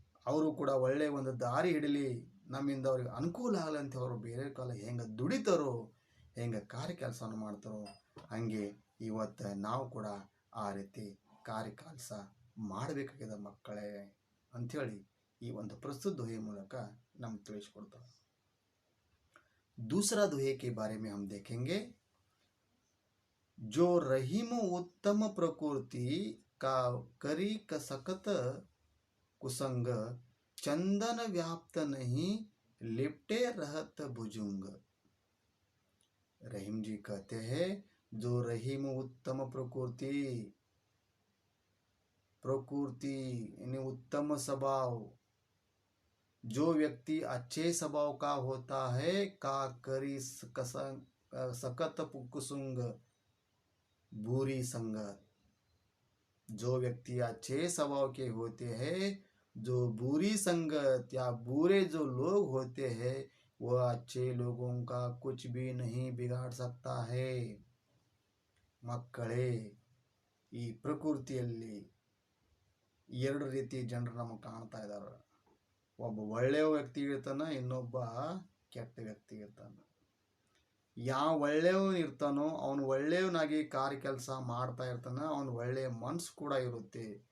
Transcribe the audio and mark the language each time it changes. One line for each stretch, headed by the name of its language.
Kannada: ಅವರು ಕೂಡ ಒಳ್ಳೆಯ ಒಂದು ದಾರಿ ಹಿಡಲಿ, ನಮ್ಮಿಂದ ಅವ್ರಿಗೆ ಅನುಕೂಲ ಆಗಲಿ ಅಂತ ಅವರು ಬೇರೆ ಕಾಲ ಹೆಂಗೆ ದುಡಿತಾರೋ, ಹೆಂಗೆ ಕಾರ್ಯ ಕೆಲಸವನ್ನು ಮಾಡ್ತಾರೋ, ಹಾಗೆ ಇವತ್ತು ನಾವು ಕೂಡ ಆ ರೀತಿ ಕಾರ್ಯ ಕೆಲಸ ಮಾಡಬೇಕಾಗಿದೆ ಮಕ್ಕಳೇ ಅಂಥೇಳಿ ಈ ಒಂದು ಪ್ರಸ್ತುತ दोहे ಮೂಲಕ ನಮ್ಗೆ ತಿಳಿಸ್ಕೊಡ್ತಾರೆ.
Hindi: दूसरा दोहे के बारे में हम देखेंगे. जो रहीम उत्तम प्रकृति का करी कसकत कुसंग, चंदन व्याप्त नहीं लिपटे रहत भुजुंग. रहीम जी कहते हैं, जो रहीम उत्तम प्रकृति यानी उत्तम स्वभाव, जो व्यक्ति अच्छे स्वभाव का होता है, का करी सकत कुसुंग, बुरी संगत. जो व्यक्ति अच्छे स्वभाव के होते हैं, जो बुरी संगत या बुरे जो लोग होते हैं, वह अच्छे लोगों का कुछ भी नहीं बिगाड़ सकता है.
Kannada: ಮಕ್ಕಳೇ, ಈ ಪ್ರಕೃತಿಯಲ್ಲಿ ಎರಡು ರೀತಿ ಜನರು ನಮಗೆ ಕಾಣ್ತಾ ಇದ್ದಾರೆ. ಒಬ್ಬ ಒಳ್ಳೆಯ ವ್ಯಕ್ತಿ ಇರ್ತಾನೆ, ಇನ್ನೊಬ್ಬ ಕೆಟ್ಟ ವ್ಯಕ್ತಿ ಇರ್ತಾನೆ. ಯಾವ ಒಳ್ಳೆಯವನು ಇರ್ತಾನೋ ಅವನು ಒಳ್ಳೆಯವನಾಗಿ ಕಾರ್ಯ ಕೆಲಸ ಮಾಡ್ತಾ ಇರ್ತಾನೆ, ಅವನು ಒಳ್ಳೆಯ ಮನಸ್ಸು ಕೂಡ ಇರುತ್ತೆ.